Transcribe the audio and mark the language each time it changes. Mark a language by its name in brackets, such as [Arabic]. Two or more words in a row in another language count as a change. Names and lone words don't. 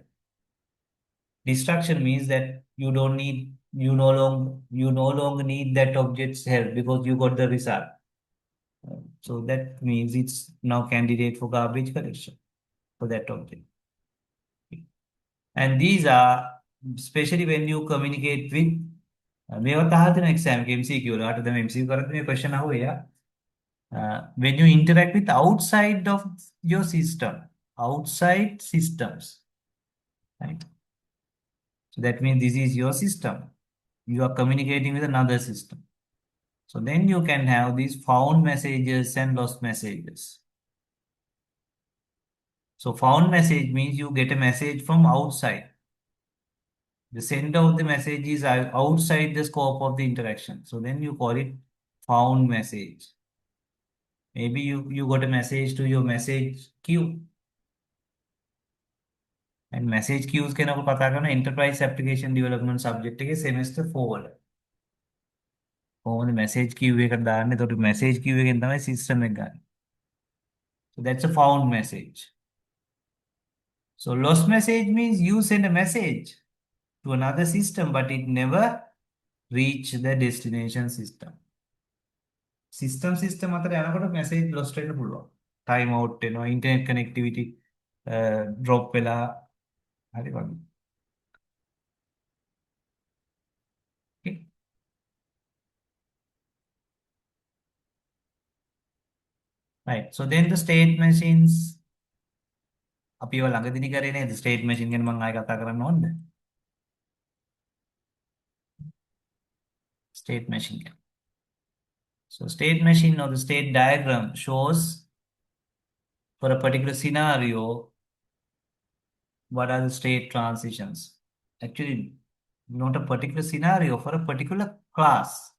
[English] Destruction means that you no longer need that object's help because you got the result. So that means it's now candidate for garbage collection for that object. And these are especially when you communicate with [Sinhala] මේවත් අහලා තියෙන exam එක MCQ වලට තමයි MCQ කරද්දී මේ question අහුවේ යා. [English] When you interact with outside of your system, outside systems, right? So that means this is your system. You are communicating with another system. So then you can have these found messages and lost messages. So found message means you get a message from outside. The sender of the message is outside the scope of the interaction. So then you call it found message. Maybe you got a message to your message queue. And message queues can [Sinhala] අපි කතා කරන [English] enterprise application development subject එකේ semester 4 වල. [Sinhala] කොහොමද [English] message queue [Sinhala] එකට දාන්නේ? එතකොට [English] message queue [Sinhala] එකෙන් තමයි system එක ගන්න. [English] So that's a found message. So lost message means you send a message to another system, but it never reach the destination system. [Sinhala] System අතර යනකොට [English] message lost [Sinhala] වෙන්න පුළුවන්. [English] Time out [Sinhala] වෙනවා, [English] internet connectivity drop [Sinhala] වෙලා හරි වගේ. [English] Okay. Right. So then the state machines [Sinhala] අපි ඒවා ළඟදිනේ කරේ නේද? [English] State machine [Sinhala] ගැන මම ආයෙ කතා කරන්න ඕනද? [English] State machine. So state machine or the state diagram shows for a particular scenario what are the state transitions. Actually, not a particular scenario, for a particular class.